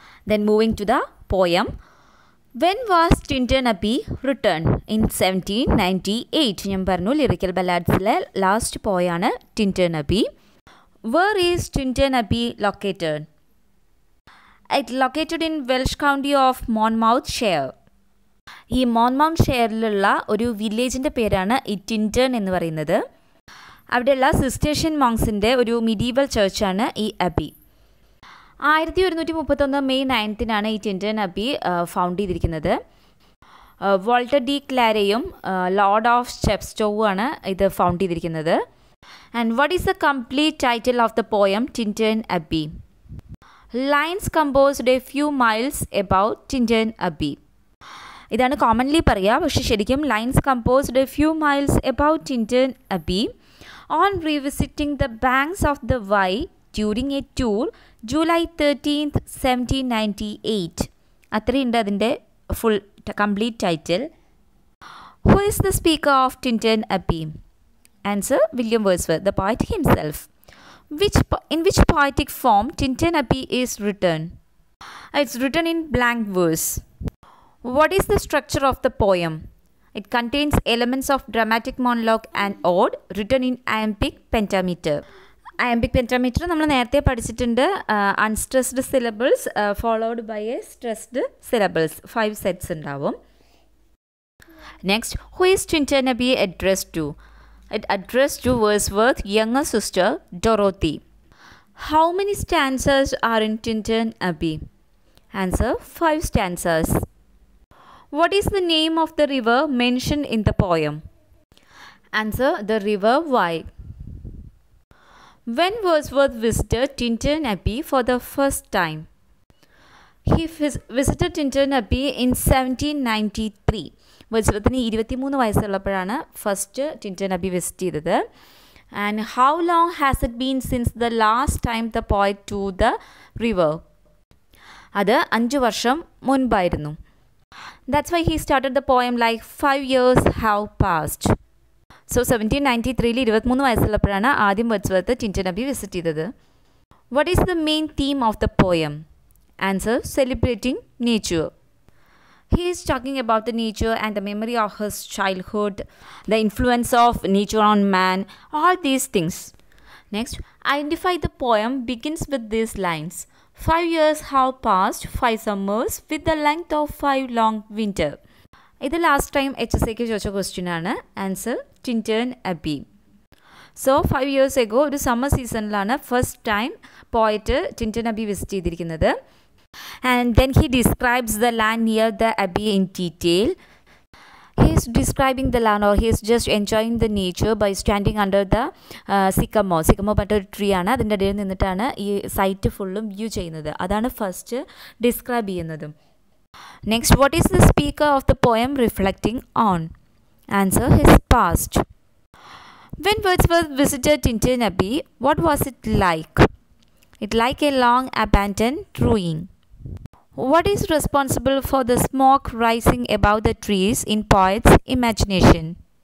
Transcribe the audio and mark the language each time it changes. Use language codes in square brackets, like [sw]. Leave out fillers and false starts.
[en] Then moving to the poem. When was Tintern Abbey written? In 1798. [ml] ഞാൻ പറഞ്ഞു [en] Lyrical Ballads last poem Tintern Abbey. Where is Tintern Abbey located? It located in Welsh county of Monmouthshire. [ml] ഈ മോൺമൗണ്ട്ഷെയറിലുള്ള ഒരു വില്ലേജിൻ്റെ പേരാണ് ഈ ടിൻറ്റേൺ എന്ന് പറയുന്നത്. അവിടെയുള്ള സിസ്റ്റേഷ്യൻ മോങ്സിൻ്റെ ഒരു മിഡീവൽ ചർച്ചാണ് ഈ അബി. 1131 മെയ് 9 ഈ ടിൻറ്റേൺ അബി ഫൗണ്ട് ചെയ്തിരിക്കുന്നത്. വോൾട്ടർ ഡി ക്ലാരയും ലോർഡ് ഓഫ് സ്റ്റെപ്സ്റ്റോവുമാണ് ഇത് ഫൗണ്ട് ചെയ്തിരിക്കുന്നത്. [en] And what is the complete title of the poem Tintern Abbey? Lines composed a few miles about Tintern Abbey. [ml] ഇതാണ് കോമൺലി പറയുക, പക്ഷേ ശരിക്കും [en] Lines composed a few miles about Tintern Abbey on revisiting the banks of the Wye during a tour July 13th 1798. [ml] അത്രയുണ്ട് അതിൻ്റെ full complete title. [en] Who is the speaker of Tintern Abbey? Answer: William Wordsworth, the poet himself. In which poetic form Tintern Abbey is written? It's written in blank verse. What is the structure of the poem? It contains elements of dramatic monologue and ode written in iambic pentameter. [ml] Iambic pentameter നമ്മൾ നേരത്തെ പഠിച്ചിട്ടുണ്ട്. [en] Unstressed syllables followed by a stressed syllables. 5 sets [ml] ഉണ്ടാവും. [en] Next, who is Tintern Abbey addressed to? It addressed to Wordsworth's younger sister Dorothy. How many stanzas are in Tintern Abbey? Answer: 5 stanzas. What is the name of the river mentioned in the poem? Answer: the river Wye. When Wordsworth visited Tintern Abbey for the first time? He visited Tintern Abbey in 1793. [ml] Wordsworthന് 23 വയസ്സുള്ളപ്പോഴാണ് first ടിൻറ്റേൺ Abi visit ചെയ്തത്. [en] And how long has it been since the last time the poet to the river? [ml] അത് 5 വർഷം മുൻപായിരുന്നു. [en] That's why he started the poem like 5 years have passed. [ml] So 1793 23 വയസ്സുള്ളപ്പോഴാണ് ആദ്യം Wordsworth ടിൻറ്റേൺ Abi visit ചെയ്തത്. [en] What is the main theme of the poem? Answer: celebrating nature. He is talking about the nature and the memory of his childhood, the influence of nature on man, all these things. Next, identify the poem begins with these lines. 5 years have passed, 5 summers, with the length of 5 long winter. [ml] ഇത് last time HSAക്ക് ചോദിച്ച question ആണ്. Answer: ടിൻറ്റേൺ Abi. So [en] 5 years ago [ml] ഒരു summer സീസണിലാണ് first time poet ടിൻറ്റേൺ Abi visit ചെയ്തിരിക്കുന്നത്. [en] And then he describes the land near the abbey in detail. He is describing the land, or he is just enjoying the nature by standing under the sycamore. [ml] Sycamore പറഞ്ഞ ഒരു tree ആണ്. അതിൻ്റെ ഇടയിൽ നിന്നിട്ടാണ് ഈ site ഫുള്ളും view ചെയ്യുന്നത്. അതാണ് ഫസ്റ്റ് ഡിസ്ക്രൈബ് ചെയ്യുന്നത്. [en] Next, what is the speaker of the poem reflecting on? Answer: his past. When Wordsworth visited Tintern Abbey, what was it like? It like a long abandoned ruin. What is responsible for the smoke rising above the trees in poet's imagination?